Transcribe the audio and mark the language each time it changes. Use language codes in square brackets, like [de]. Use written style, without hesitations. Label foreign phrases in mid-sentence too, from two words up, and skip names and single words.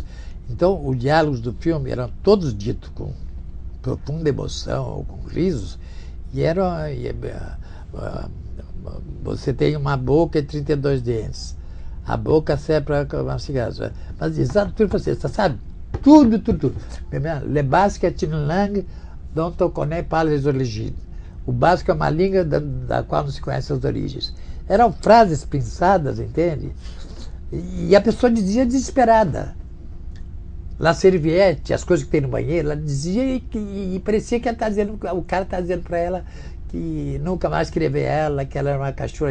[pt] Então, os diálogos do filme eram todos ditos com profunda emoção, ou com risos, e eram... você tem uma boca e 32 dentes. A boca serve para uma cigarra. Mas exato tudo francês, sabe? Tudo. [fr] Le basque est une langue dont on connaît pas les origines. [pt] O basco é uma língua da qual não se conhece as origens. Eram frases pensadas, entende? E a pessoa dizia desesperada. [fr] La serviette, [pt] as coisas que tem no banheiro, ela dizia e parecia que ela tá dizendo, o cara está dizendo para ela que nunca mais queria ver ela, que ela era uma cachorra.